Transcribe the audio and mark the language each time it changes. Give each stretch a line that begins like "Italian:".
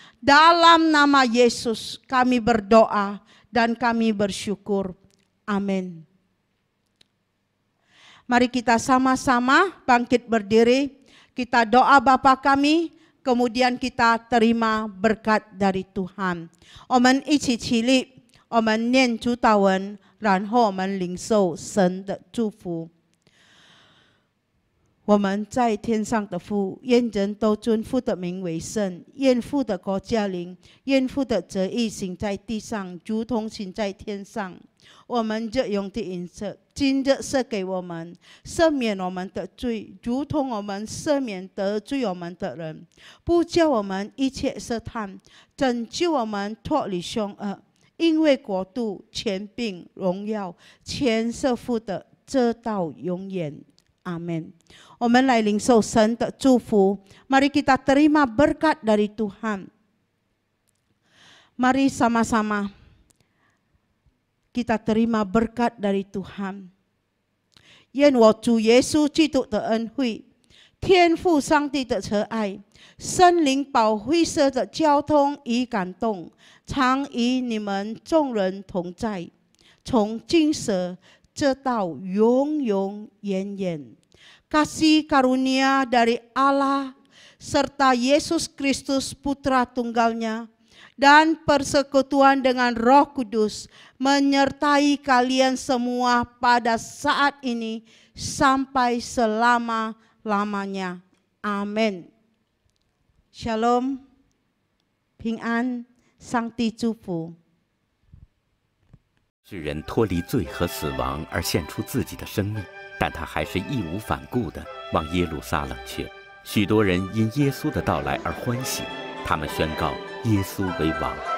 Indonesian: Dalam nama Yesus kami berdoa dan kami bersyukur. Amin. Mari kita sama-sama bangkit berdiri. Kita doa Bapa kami, kemudian kita terima berkat dari Tuhan.
Chinese: 我们一起起立，我们念主祷文，然后我们领受神的祝福。我们在天上的父，愿人都尊父的名为圣，愿父的国降临，愿父的旨意行在地上，如同行在天上。我们日用的饮食，今日赐给我们，赦免我们的罪，如同我们赦免得罪我们的人，不叫我们一切试探，拯救我们脱离凶恶。因为国度、权柄、荣耀，全是父的，直到永远。阿们。我们来领受神的祝福。
Indonesian: Mari kita terima berkat dari Tuhan. Mari sama-sama kita terima berkat dari Tuhan.
Chinese: 愿我主耶稣基督的恩惠、天父上帝的慈爱、圣灵保惠师的交通与感动，常与你们众人同在，从今时直到永永远远。
Indonesian: Kasih karunia dari Allah serta Yesus Kristus Putra Tunggalnya dan persekutuan dengan Roh Kudus menyertai kalian semua pada saat ini sampai selama-lamanya. Amin.
Chinese: Shalom, 平安，上帝祝福。世人脱离罪和死亡而献出自己的生命，但他还是义无反顾地往耶路撒冷去。许多人因耶稣的到来而欢喜，他们宣告耶稣为王。